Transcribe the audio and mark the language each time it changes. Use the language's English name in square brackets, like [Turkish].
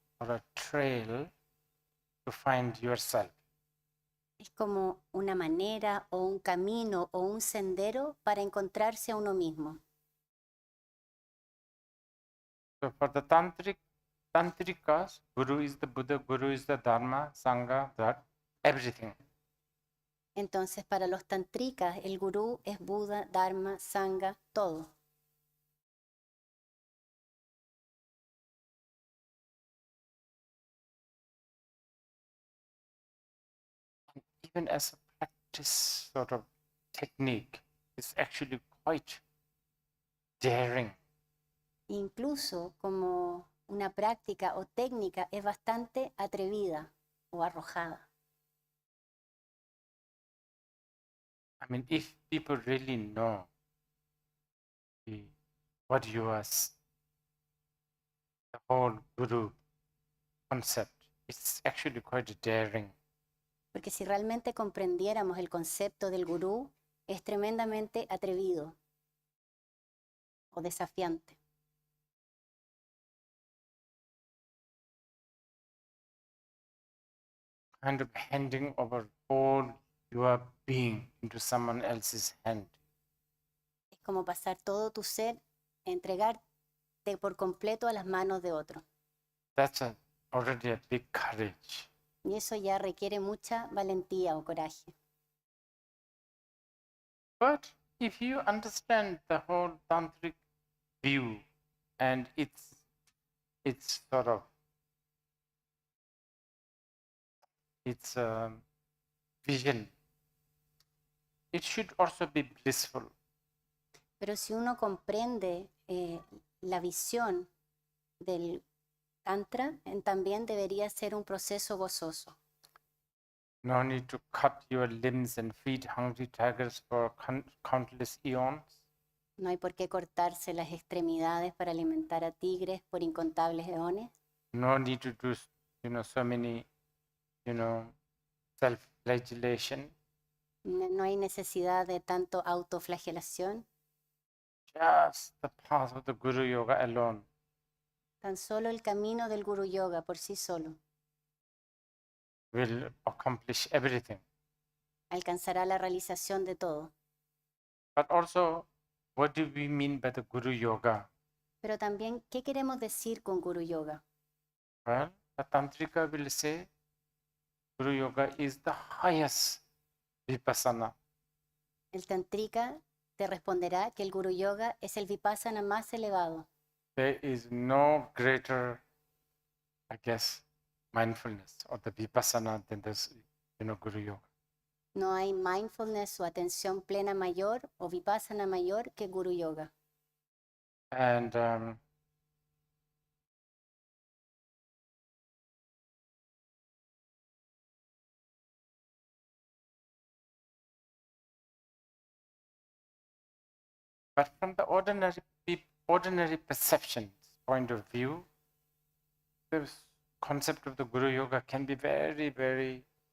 [English] or a trail to find yourself. [Spanish] Es como una manera o un camino o un sendero para encontrarse a uno mismo. [English] So for the Tantrikas, Guru is the Buddha, Guru is the Dharma, Sangha, that everything. [Spanish] Entonces para los tantrikas el gurú es Buda, Dharma, Sangha, todo. [English] Even as a practice sort of technique, it's actually quite daring. [Spanish] Incluso como una práctica o técnica es bastante atrevida o arrojada. [English] I mean, if people really know what you are, the whole Guru concept, it's actually quite daring. [Spanish] Porque si realmente comprendiéramos el concepto del gurú, es tremendamente atrevido o desafiante. [English] Kind of handing over all your being into someone else's hand. [Spanish] Es como pasar todo tu ser, entregarte por completo a las manos de otro. [English] That's already a big courage. [Spanish] Y eso ya requiere mucha valentía o coraje. [English] But if you understand the whole tantric view and its sort of its vision, it should also be blissful. [Spanish] Pero si uno comprende la visión del Tantra, también debería ser un proceso gozoso. [English] No need to cut your limbs and feed hungry tigers for countless eons. [Spanish] No hay por qué cortarse las extremidades para alimentar a tigres por incontables eones. [English] No need to do, so many, self-flagellation. [Spanish] No hay necesidad de tanto autoflagelación. [English] Just the path of the Guru Yoga alone [Spanish] Tan solo el camino del Guru Yoga por sí solo [English] will accomplish everything. [Spanish] alcanzará la realización de todo. [English] But also, what do we mean by the Guru Yoga? [Spanish] Pero también, ¿qué queremos decir con Guru Yoga? [English] Well, the Tantrika will say Guru Yoga is the highest vipassana. [Spanish] El Tantrika te responderá que el Guru Yoga es el vipassana más elevado. [English] There is no greater, I guess, mindfulness or the vipassana than this, Guru Yoga. [Spanish] No hay mindfulness o atención plena mayor o vipassana mayor que Guru Yoga. [English] And but from the ordinary perceptions point of view, the concept of the Guru Yoga can be very, very